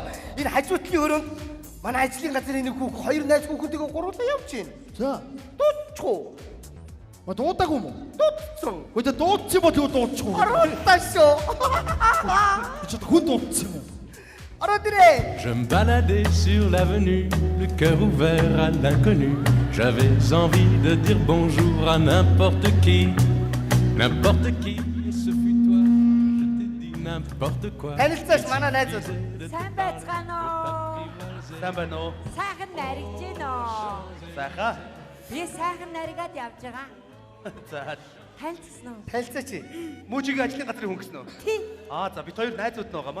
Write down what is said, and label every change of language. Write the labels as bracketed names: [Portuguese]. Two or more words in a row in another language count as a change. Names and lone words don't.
[Mongolian] Энэ хажуутлын өрөөнд манай ажлын газрын нэг хүүх хоёр найз хүүхэдтэйгээ гурлаа явж байна. За. Дуудчихгүй. Дуудаагүй юм уу? Дуудсан. Өдөө дуудчих бол юу дуудчихгүй. Оролтоо шүү. Чи хүн дуудсан юм уу? Ороод ирээ. [French] Je me baladais sur l'avenue, le cœur ouvert à l'inconnu. J'avais envie de dire bonjour à n'importe qui. N'importe qui, et ce fut toi. Je t'ai dit n'importe quoi. [Mongolian] Танилцаач манай найзууд. Сайн байцгаана уу? Сайн байна уу? Сайхан наригж гин үү? Сайхаа. Би сайхан наригад явж байгаа. За. Танилцсан уу? Танилцаач. Мужигийн ажлын газрын хүн гэсэн үү? Тий. За бид хоёр найзууд нь байгаамаа.